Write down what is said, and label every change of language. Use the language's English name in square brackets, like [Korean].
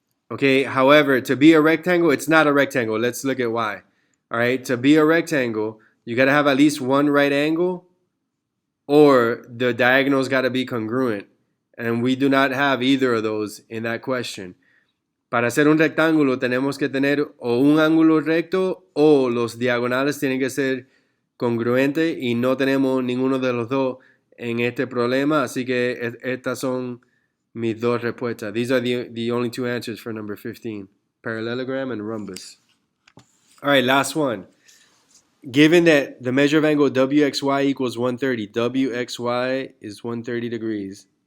[English] Okay, however, to be a rectangle, it's not a rectangle. Let's look at why. All right, to be a rectangle, you got to have at least one right angle or the diagonals got to be congruent. And we do not have either of those in that question. [Spanish] Para hacer un rectángulo tenemos que tener o un ángulo recto o los diagonales tienen que ser congruentes y no tenemos ninguno de los dos en este problema, así que estas son mis dos respuestas. [English] These are the only two answers for number 15, parallelogram and rhombus. All right, last one. Given that the measure of angle WXY equals 130, WXY is 130 degrees.